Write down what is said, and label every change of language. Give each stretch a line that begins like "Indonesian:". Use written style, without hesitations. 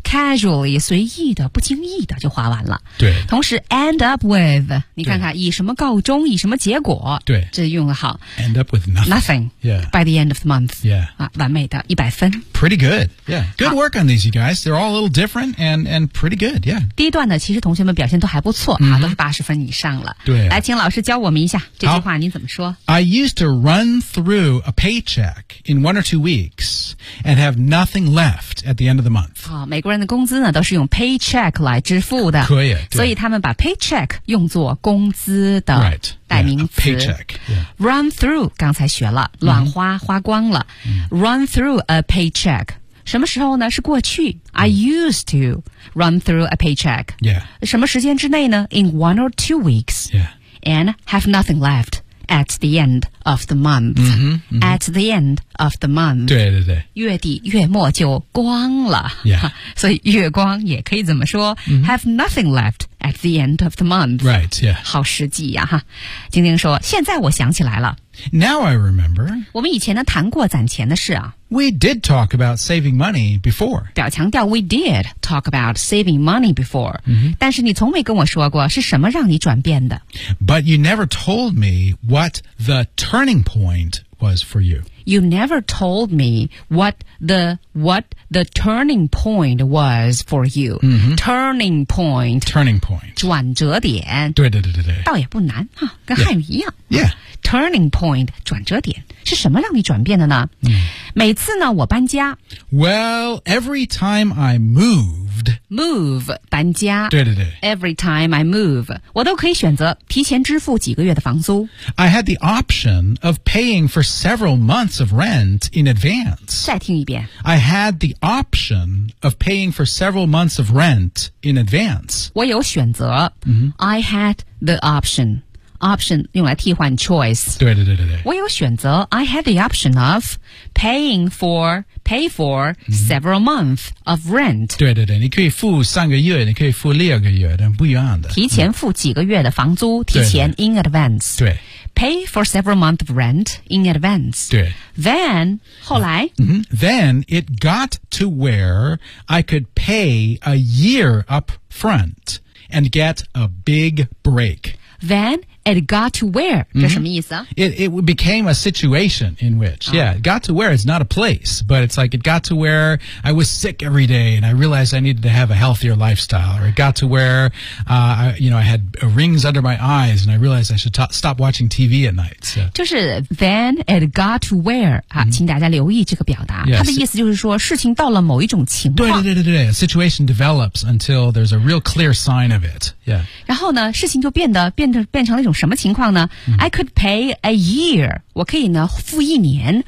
Chinese: casually 随意的不经意的就花完了。对，同时
English: end up with
Chinese: 你看看以什么告终以什么结果，对，这用得好。
English: end up with nothing yeah by the end of the month yeah、
Chinese: 啊、完美的100分。
English: pretty good yeah good work on these you guys they're all a little different and pretty good yeah
Chinese: 第一段呢其实同学们表现都还不错、mm-hmm. 啊、都是80分以上了。对、啊、来请老师教我们一下这句话您怎么说。
English: I used to run through a paycheck in 1 or 2 weeks and have nothing left at the end of the month、
Chinese: 哦、美国人的工资呢都是用 paycheck 来支付的，可以，所以他们把 paycheck 用作工资的代名词、
English: right. yeah, paycheck. Yeah.
Chinese: run through 刚才学了乱花、mm-hmm. 花光了、mm-hmm.
English: run through a paycheck
Chinese: 什么时候呢是过去、mm-hmm.
English: I used to run through a paycheck、 yeah.
Chinese: 什么时间之内呢
English: in 1 or 2 weeks、 yeah. and have nothing leftAt the end of the month. Mm-hmm, mm-hmm. At the end of the month.
Chinese: 对对对。月底月末就光了。
English: Yeah.
Chinese: 所以月光也可以怎么说、mm-hmm.
English: ?Have nothing left at the end of the month. Right, yeah.
Chinese: 好实际呀、啊。晶晶说现在我想起来了。
English: Now I remember.
Chinese: 我们以前呢谈过攒钱的事啊。
English: We did talk about saving money before.
Chinese: 表强调
English: we did talk about saving money before.、 Mm-hmm.
Chinese: 但是你从没跟我说过是什么让你转变的。
English: But you never told me what the turning point was for you. You never told me what the turning point was for you.、 Mm-hmm. Turning point. Turning point.
Chinese: 转折点。对对对对对。倒也不难、啊、跟汉语一样。
English: Yeah. yeah.
Chinese: Turning point, 转折点是什么让你转变的呢、嗯、每次呢我搬家
English: Well, every time I moved Move, 搬家
Chinese: 对对对
English: Every time I move
Chinese: 我都可以选择提前支付几个月的房租
English: I had the option of paying for several months of rent in advance
Chinese: 再听一遍
English: I had the option of paying for several months of rent in advance
Chinese: 我有选择、嗯、
English: I had the optionOption
Chinese: 用来替换
English: choice
Chinese: 对对对对对我有选择
English: I had the option of pay for、mm-hmm. several months of rent
Chinese: 对对对你可以付三个月你可以付六个月但不一样的提前付几个月的房租、嗯、提前
English: in advance
Chinese: 对, 对, 对, 对
English: Pay for several months of rent in advance.
Chinese: 对 Then, 后来、 mm-hmm.
English: Then it got to where I could pay a year up front and get a big break. Then,It got to where,
Chinese: 这什么意思啊、
English: mm-hmm. It became a situation in which,、oh. yeah, it got to where, it's not a place, but it's like it got to where I was sick every day and I realized I needed to have a healthier lifestyle, or it got to where,、you know, I had rings under my eyes and I realized I should stop watching TV at night.、So.
Chinese: 就是
English: then it got to where,、
Chinese: mm-hmm. 请大家留意这个表达。
English: Yeah,
Chinese: 它的意思就是说事情到了某一种情况。对对对对对
English: a situation develops until there's a real clear sign of it, yeah.
Chinese: 然后呢事情就变成那种什么情况呢、 mm-hmm.
English: I could pay a year
Chinese: 我可以呢付一年